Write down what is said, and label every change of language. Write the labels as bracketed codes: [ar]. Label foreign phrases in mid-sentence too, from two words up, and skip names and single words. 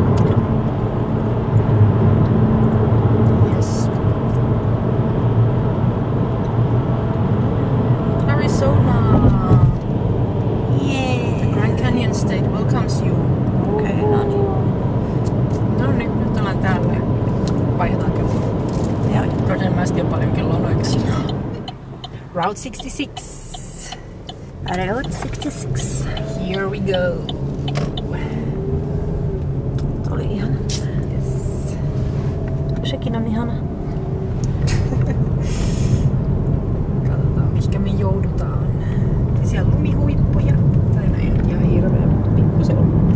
[en] Yes. Arizona. Yeah! The Grand Canyon State welcomes you. [fi] Okay, no niin. No niin, nyt ollaan täällä. Vaihdetaan kello. Joo. Todennäköisesti on paljon kelloa oikeasti. Route 66. Route 66. [en] Here we go. [fi] Oli ihana. [en] Yes. [fi] Sekin on ihana. Katsotaan, mihinkä me joudutaan. Siellä on lumihuippuja. Tai no ei nyt ihan hirveä, mutta pikkusen on.